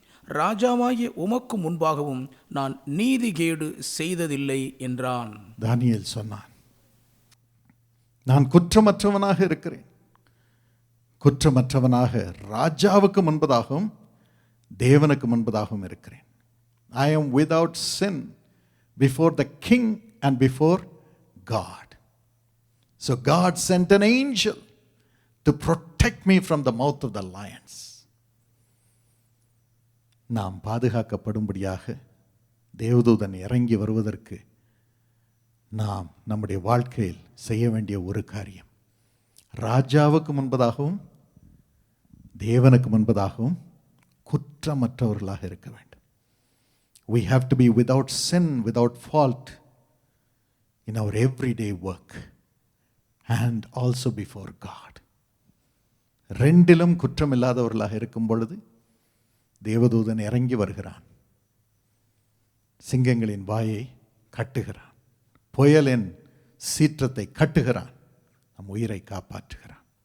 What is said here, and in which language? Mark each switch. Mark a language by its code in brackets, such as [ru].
[ta] ராஜாவாகிய உமக்கு முன்பாகவும் நான் நீதிகேடு செய்ததில்லை என்றான். தானியேல் சொன்னான், நான் குற்றமற்றவனாக இருக்கிறேன். குற்றமற்றவனாக ராஜாவுக்கு முன்பதாகவும் தேவனுக்கு முன்பதாகவும் இருக்கிறேன். [en] I am without sin before the king and before God. So God sent an angel to protect me from the mouth of the lions. [ta] நாம் பாதுகாக்கப்படும்படியாக தேவதூதன் இறங்கி வருவதற்கு நாம் நம்முடைய வாழ்க்கையில் செய்ய வேண்டிய ஒரு காரியம், ராஜாவுக்கு முன்பதாகவும் தேவனுக்கு முன்பதாகவும் குற்றமற்றவர்களாக இருக்க வேண்டும். [en] We have to be without sin, without fault in our everyday work and also before God. [ta] ரெண்டிலும் குற்றமில்லாதவர்களாக இருக்கும் பொழுது தேவதூதன் இறங்கி வருகிறான். சிங்கங்களின் வாயை கட்டுகிறான், புயலின் சீற்றத்தை கட்டுகிறான், நம் உயிரை காப்பாற்றுகிறான்.